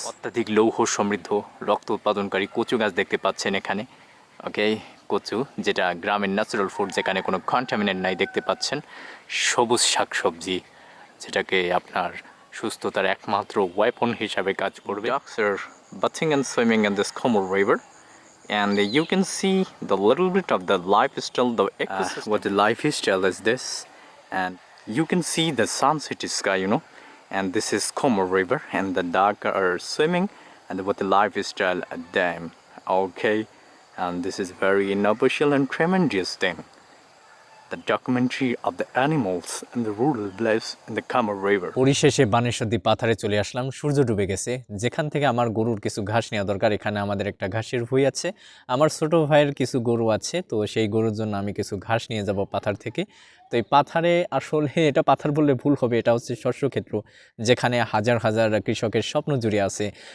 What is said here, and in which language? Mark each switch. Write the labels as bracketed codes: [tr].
[bn] অত্যাধিক লৌহ সমৃদ্ধ রক্ত উৎপাদনকারী কচু গাছ দেখতে পাচ্ছেন এখানে। ওকে, কচু যেটা গ্রামের ন্যাচারাল ফুড, যেখানে কোনো কন্টামিনেন্ট নাই দেখতে পাচ্ছেন। সবুজ শাকসবজি যেটাকে আপনার সুস্থতার একমাত্র ওয়েপন হিসাবে কাজ করবে। [en] Ducks are bathing and swimming in this Khomur River, and you can see the little bit of the lifestyle, the ecosystem. What the lifestyle is this, and you can see the sunset sky, and this is Khomur River, and the duck are swimming, and what the lifestyle dam. Okay, and this is very innovative and tremendous thing. The documentary of the animals and the rural lives in the Khomur River. [bn] পরিশেষে বানেশ্বরদী পাথারে চলে আসলাম। সূর্য ডুবে গেছে। যেখান থেকে আমার গরুর কিছু ঘাস নেওয়া দরকার, এখানে আমাদের একটা ঘাসের ভুঁই আছে। আমার ছোট ভাইয়ের কিছু গরু আছে, তো সেই গরুর জন্য আমি কিছু ঘাস নিয়ে যাব পাথার থেকে। তো এই পাথারে আসলে এটা পাথার বললে ভুল হবে, এটা হচ্ছে শস্যক্ষেত্র, যেখানে হাজার হাজার কৃষকের স্বপ্ন জুড়ে আছে।